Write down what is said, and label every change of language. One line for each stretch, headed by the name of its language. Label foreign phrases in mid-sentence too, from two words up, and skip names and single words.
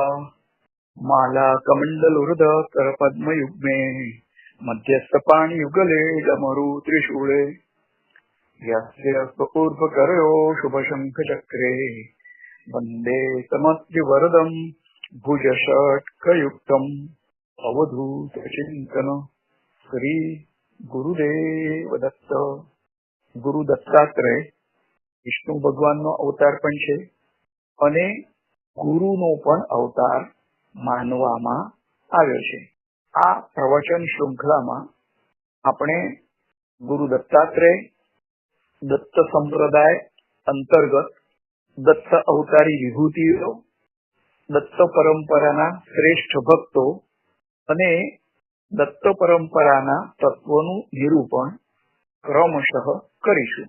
Sanskrit: माला कमंडल हृदय कर पद्म युग्मे मध्यस्थ पाणी युगले डमरु त्रिशूले। यस्य ऊर्ध्वकरो शुभ शंख चक्रे वंदे समद्विवरदं भुजषट्कयुक्तम्। अवधूत चिंतन श्री गुरुदेव दत्त।
Gujarati: ગુરુ દત્તાત્રેય વિષ્ણુ ભગવાનનો અવતાર પણ છે અને ગુરુનો પણ અવતાર માનવામાં આવ્યો છે। આ પ્રવચન શૃંખલામાં આપણે ગુરુ દત્તાત્રેય, દત્ત સંપ્રદાય અંતર્ગત દત્ત અવતારી વિભૂતિઓ, દત્ત પરંપરાના શ્રેષ્ઠ ભક્તો અને દત્ત પરંપરાના તત્વોનું નિરૂપણ ક્રમશઃ કરીશું।